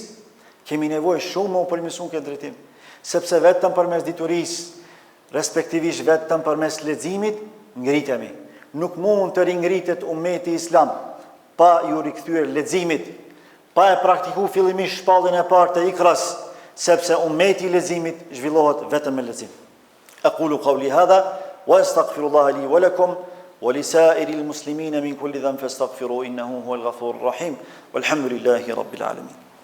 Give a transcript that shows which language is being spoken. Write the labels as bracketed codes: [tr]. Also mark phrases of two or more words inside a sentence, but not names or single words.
[sq] Kemi nevojë shumë më përmirësuar këtë drejtim, sepse vetëm përmes diturisë, respektivisht vetëm përmes leximit, ngritemi. Nuk mund të ringritet ummeti islam pa ju rikthyer leximit, pa e praktikuar fillimisht shpalljen e parë të Ikras, sepse ummeti i leximit zhvillohet vetëm me lexim. [ar] أقول قولي هذا وأستغفر الله لي ولكم ولسائر المسلمين من كل ذنب فاستغفروه إنه هو الغفور الرحيم والحمد لله رب العالمين.